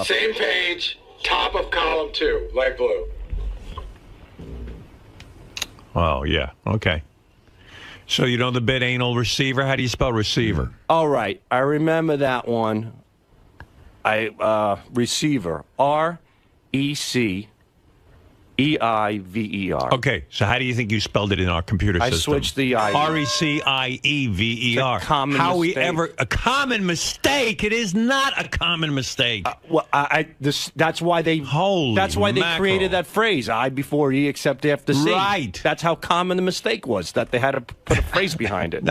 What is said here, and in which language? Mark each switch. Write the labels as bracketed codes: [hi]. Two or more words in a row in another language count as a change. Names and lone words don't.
[en] Same page, top of column 2, light blue. Oh, yeah. Okay. So you know the bit anal receiver? How do you spell receiver? All right. I remember that one. Receiver. R-E-C-E-I-V-E-R. Okay. So how do you think you spelled it in our computer system? I switched the I. R-E-C-I-E-V-E-R. It's a common How mistake. we ever... A common mistake? It is not a common mistake. Well, that's why they... Holy That's why they mackerel. created that phrase, I before E except after C. Right. That's how common the mistake was, that they had to put a phrase behind it.